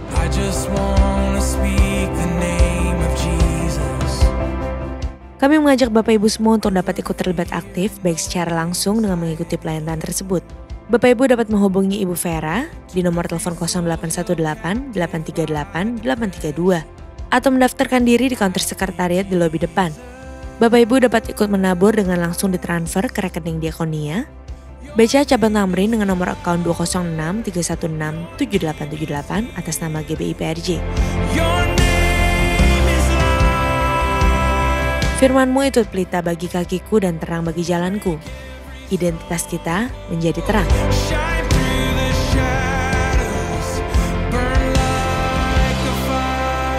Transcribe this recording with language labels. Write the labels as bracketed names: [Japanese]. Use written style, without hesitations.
[English] I just wanna speak the name of Jesus. [Indonesian] Kami mengajak Bapak Ibu semua untuk dapat ikut terlibat aktif baik secara langsung dengan mengikuti pelayanan tersebut. Bapak Ibu dapat menghubungi Ibu Vera di nomor telepon 0818-838-832 atau mendaftarkan diri di counter sekretariat di lobi depan. Bapak Ibu dapat ikut menabur dengan langsung ditransfer ke rekening Diakonia BCA Cabang Tamrin dengan nomor account 206-316-7878 atas nama GBI PRJ. [English] Your name is life. [Indonesian] Firman-Mu itu pelita bagi kakiku dan terang bagi jalanku. Identitas kita menjadi terang. [English] Shine through the shadows, burn like a fire.